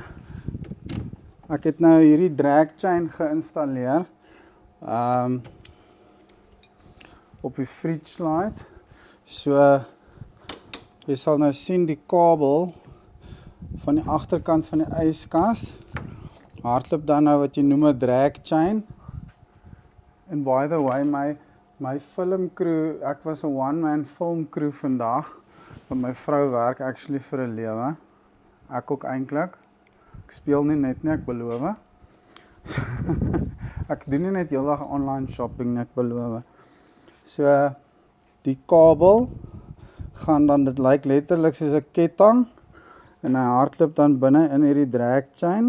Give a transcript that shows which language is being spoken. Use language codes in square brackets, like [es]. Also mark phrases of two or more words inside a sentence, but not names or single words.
[af] Ek het nou hierdie [en] drag chain [af] geïnstalleer. Op die fridge slide. So jy sal nou sien die kabel van die agterkant van die yskas hardloop dan nou wat jy noem 'n [en] drag chain. And by the way, my film crew, [af] ek was 'n [en] one-man film crew [af] vandag, want my vrou werk actually vir 'n lewe. Ek ook eintlik. Ek speel nie net nie, ek beloof. Ek doen nie net heeldag [en] online shopping [af] net beloof. So die kabel gaan dan, dit lyk letterlik soos 'n ketting en hy hardloop dan binne in hierdie [en] drag chain.